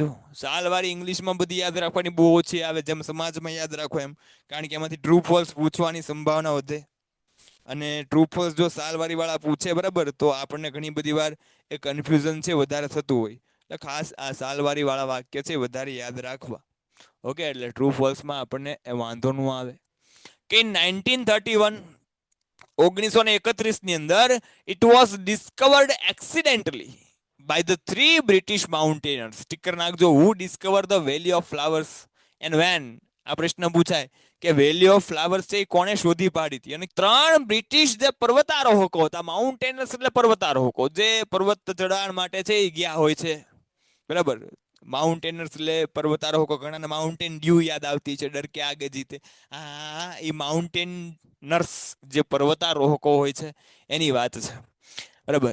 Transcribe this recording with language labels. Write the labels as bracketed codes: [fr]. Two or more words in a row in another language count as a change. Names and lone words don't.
[gu] સાલવારી ઇંગ્લિશમાં બધી યાદ રાખવાની બહુ ઓછી આવે જેમ સમાજમાં યાદ રાખો એમ, કારણ કે એમાંથી [en] true false [gu] પૂછવાની સંભાવના વધે અને [en] true false [gu] જો સાલવારી વાળા પૂછે બરાબર તો આપણને ઘણી બધી વાર એ કન્ફ્યુઝન છે વધારે થતું હોય. એટલે ખાસ આ સાલવારી વાળા વાક્ય છે વધારે યાદ રાખવા. ઓકે, એટલે [en] true false માં [gu] આપણને એ વાંધો ન આવે કે 1931 1931 ની અંદર [en] it was discovered accidentally by the three British mountaineers. [gu] સ્ટીકર નાખજો, [en] who discovered the valley of flowers and when. [gu] આ પ્રશ્ન પૂછાય કે વેલી ઓફ ફ્લાવર્સ છે એ કોણે શોધી પાડી હતી. અને 3 બ્રિટિશ જે પર્વતારોહકો હતા, માઉન્ટેનર્સ એટલે પર્વતારોહકો, જે પર્વત ચઢાણ માટે છે એ ગયા હોય છે બરાબર. માઉન્ટેનર્સ એટલે પર્વતારોહકો. ઘણાને માઉન્ટેન ડ્યુ યાદ આવતી છે, [hi] डर के आगे जीते. [gu] હા, એ માઉન્ટેનર્સ જે પર્વતારોહકો હોય છે એની વાત છે બરાબર.